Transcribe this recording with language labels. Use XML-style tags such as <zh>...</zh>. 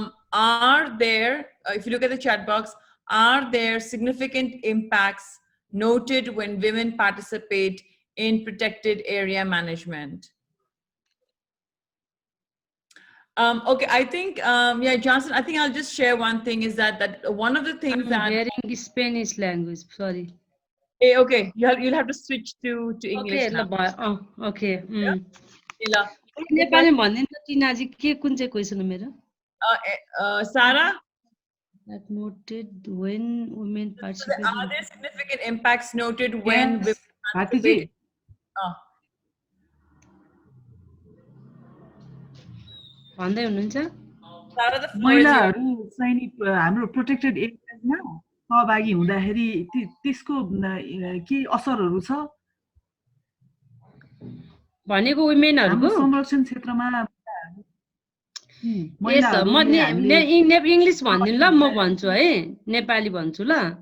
<en>Are there, if you look at the chat box, are there significant impacts noted when women participate in protected area management? Okay, I think, yeah, Johnson, I think I'll just share one thing is that one of the things I'm hearing Spanish language, sorry. Okay, you'll have to switch to English okay, now. Okay. Yeah.</en> <ne>Nepali भन्दिन त टिना जी के कुन चाहिँ question हो मेरो?</ne> <en>Sarah? That noted when women participate. Are there significant impacts noted when women participate?</en> <ne>भन्दै हुनुहुन्छ?</ne> <en>Sarah, the floor is yours.</en> <ne>महिलाहरू चाहिँ नि हाम्रो प्रोटेक्टेड एरियाजमा सहभागी हुँदाखेरि त्यसको के असरहरू छ? भनेको वुमेनहरुको संरक्षण क्षेत्रमा यस म इंग्लिश भन्दिनु ल, म भन्छु है, नेपाली भन्छु ल।</ne>